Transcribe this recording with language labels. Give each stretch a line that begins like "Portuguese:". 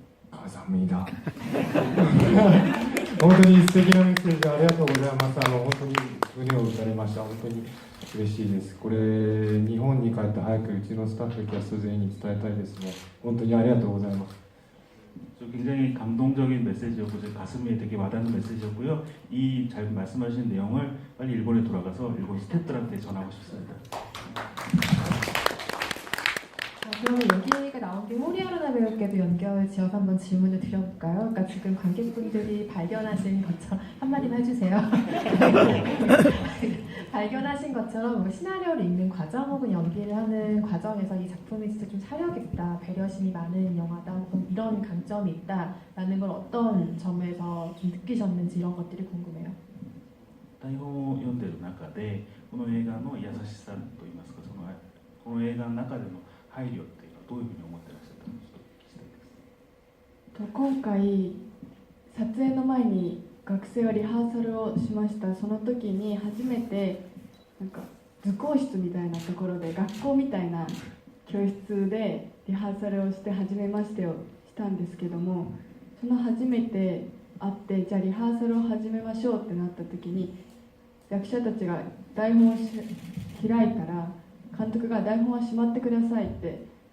Korean: 감사합니다.
Japanese: 本当に素敵なメッセージありがとうございます。本当に胸を打たれました。本当に嬉しいです。これ日本に帰って早くうちのスタッフキャスト全員に伝えたいですね。本当にありがとうございます。
Korean: 굉장히 감동적인 메시지였고 제 가슴에 되게 와닿는 메시지였고요. 이 잘 말씀하신 내용을 빨리 일본에 돌아가서 일본 스태프들한테 전하고 싶습니다. 그럼 여기가 나온 게 호리아르나 배우께도 연결 지어서 한번 질문을 드려볼까요? 그러니까 지금 관객분들이 발견하신 것처럼 한마디만 해주세요. 발견하신 것처럼 뭐 시나리오를 읽는 과정 혹은 연기를 하는 과정에서 이 작품이 진짜 좀 사력 있다, 배려심이 많은 영화다, 혹은 이런 강점이 있다라는 걸 어떤 점에서 좀 느끼셨는지 이런 것들이 궁금해요.
Japanese: 台本を読んでいる中でこの映画の優しさといいますか、この映画の中での配慮っていうのはどういうふうに思ってらっしゃったのかちょっと聞きしたいです。今回撮影の前に学生はリハーサルをしました。その時に初めてなんか図工室みたいなところで、学校みたいな教室でリハーサルをして初めましてをしたんですけども、その初めて会って、じゃあリハーサルを始めましょうってなった時に、役者たちが台本を開いたら監督が台本はしまってくださいって